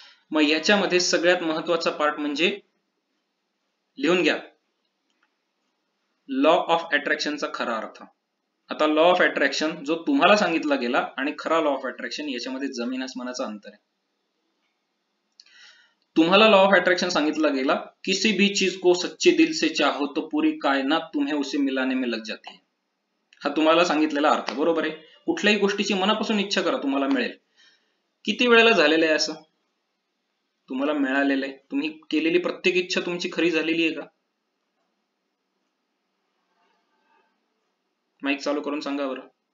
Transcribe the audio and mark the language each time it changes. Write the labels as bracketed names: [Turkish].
[Marathi] मग याच्यामध्ये सगळ्यात महत्वाचा पार्ट म्हणजे, लिहून घ्या, लॉ ऑफ अट्रॅक्शनचा खरा अर्थ. आता लॉ ऑफ अट्रॅक्शन जो तुम्हाला सांगितला गेला आणि खरा लॉ ऑफ अट्रॅक्शन याच्यामध्ये जमीन आसमानाचा अंतर आहे. तुम्हाला लॉ ऑफ अट्रॅक्शन सांगितला गेला, [Hindi] किसी भी चीज को सच्चे दिल से चाहो तो पूरी कायनात तुम्हें उसे मिलाने में लग जाती है. [Marathi] हा तुम्हाला सांगितलेला अर्थ बरोबर आहे. कुठल्याही गोष्टीची मनापासून इच्छा करा, तुम्हाला मिळेल. किती वेळेला झालेलं आहे असं? तुम्हाला मिळालेलं आहे. तुम्ही केलेली प्रत्येक इच्छा तुमची खरी झालेली आहे का? माईक चालू करून सांगा बरं.